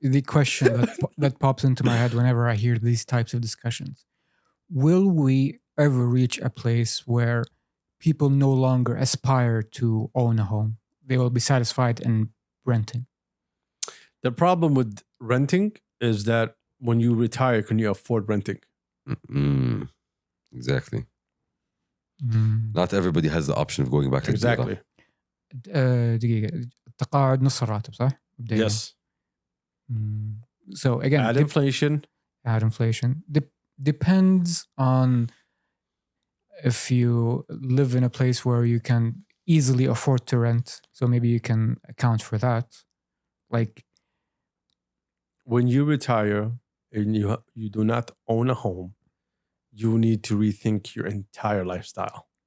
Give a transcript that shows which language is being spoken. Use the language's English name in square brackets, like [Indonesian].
[English] The question that pops into my head whenever I hear these types of discussions: will we ever reach a place where people no longer aspire to own a home? They will be satisfied in renting. The problem with renting is that when you retire, can you afford renting? Exactly. Not everybody has the option of going back to Exactly. [Arabic] دقيقة التقاعد نص الراتب صح؟ مبدئياً. [English] Yes. So again, Add inflation. Add inflation. Depends on if you live in a place where you can easily afford to rent. So maybe you can account for that. Like When you retire and you do not own a home, you need to rethink your entire lifestyle.